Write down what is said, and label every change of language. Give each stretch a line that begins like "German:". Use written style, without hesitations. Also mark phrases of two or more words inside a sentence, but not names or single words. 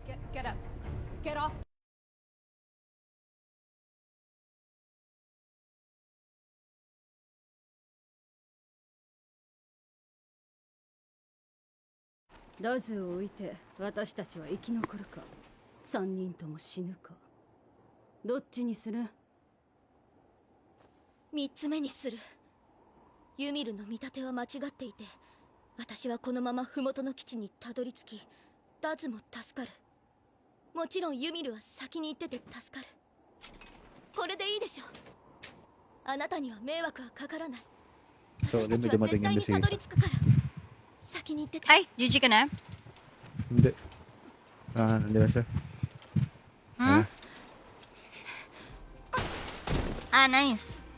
English: Get up. Get off.
Japanese: ラズを置いて私たちは生き残るか、3人とも死ぬか、どっちにする 3つ目にする。ユミルの見立ては間違っていて、私はこのまま麓の基地にたどり着き、ダズも助かる。もちろんユミルは先に行ってて助かる。これでいいでしょ。あなたには迷惑はかからない。 So, 私たちは絶対にたどり着くから。先に行ってて。
Filipino: Ay, GG ka na? Hindi. Hindi na siya. Hmm? Ah, nice.